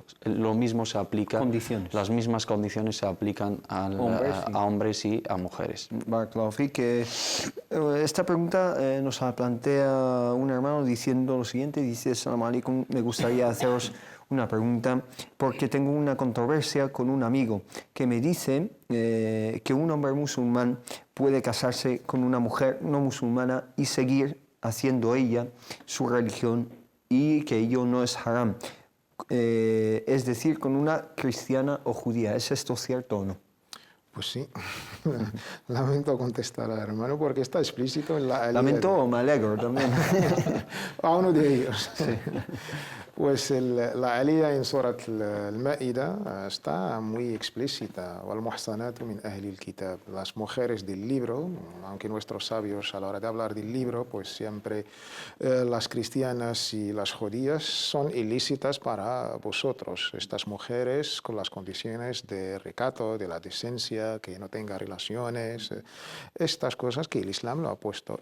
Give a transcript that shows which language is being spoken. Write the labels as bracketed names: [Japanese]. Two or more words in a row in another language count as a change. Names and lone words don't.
[Spanish] Lo mismo se aplica, las mismas condiciones se aplican a hombres y a mujeres. [Arabic] بارك الله فيك. [Spanish] Esta pregunta nos la plantea un hermano diciendo lo siguiente, dice: [Arabic] السلام عليكم, [Spanish] me gustaría haceros una pregunta porque tengo una controversia con un amigo que me dice que un hombre musulmán puede casarse con una mujer no musulmana y seguir haciendo ella su religión y que ello no es haram, es decir, con una cristiana o judía. ¿Es esto cierto o no? Pues sí, lamento contestar, hermano, porque está explícito en la... Lamento o me alegro también. A uno de ellos. Sí. Pues la aliyah en Surat al-Ma'ida está muy explícita. [Arabic] وَالْمُحْصَنَاتُ مِنْ أَهْلِ الْكِتَابِ. [Spanish] Las mujeres del libro, aunque nuestros sabios a la hora de hablar del libro, pues siempre las cristianas y las judías son ilícitas para vosotros. Estas mujeres con las condiciones de recato, de la decencia, que no tenga relaciones, estas cosas que el Islam lo ha puesto.